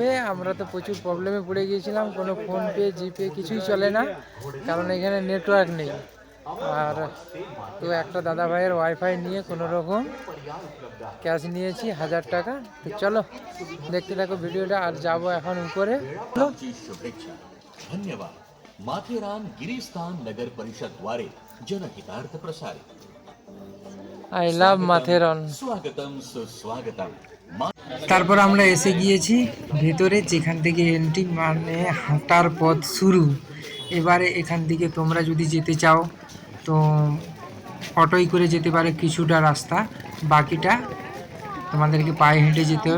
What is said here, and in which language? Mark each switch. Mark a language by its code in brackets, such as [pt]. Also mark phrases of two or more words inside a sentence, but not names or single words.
[bn] আমরা তো প্রচুর প্রবলেমে পড়ে গিয়েছিলাম, কোনো ফোনপে জিপে কিছুই চলে না, কারণ এখানে নেটওয়ার্ক নেই। আর তো একটা দাদা ভাইয়ের ওয়াইফাই নিয়ে কোনো রকম ক্যাশ নিয়েছি 1000 টাকা। তো চলো দেখতে থাকো ভিডিওটা, আর যাবো এখন উপরে। [mr] आमची शुभेच्छा धन्यवाद माथेरान गिरीस्थान नगर परिषद द्वारे जनहितार्थ प्रसारित [en] I love Matheran. [mr] स्वागतम सुस्वागतम [bn] তারপর আমরা এসে গিয়েছি ভেতরে, যেখান থেকে এন্ট্রি মানে হাঁটার পথ শুরু। এবারে এখান থেকে তোমরা যদি যেতে চাও তো অটোই করে যেতে পারো কিছুটা রাস্তা, বাকিটা তোমাদেরকে পায়ে হেঁটে যেতে হবে।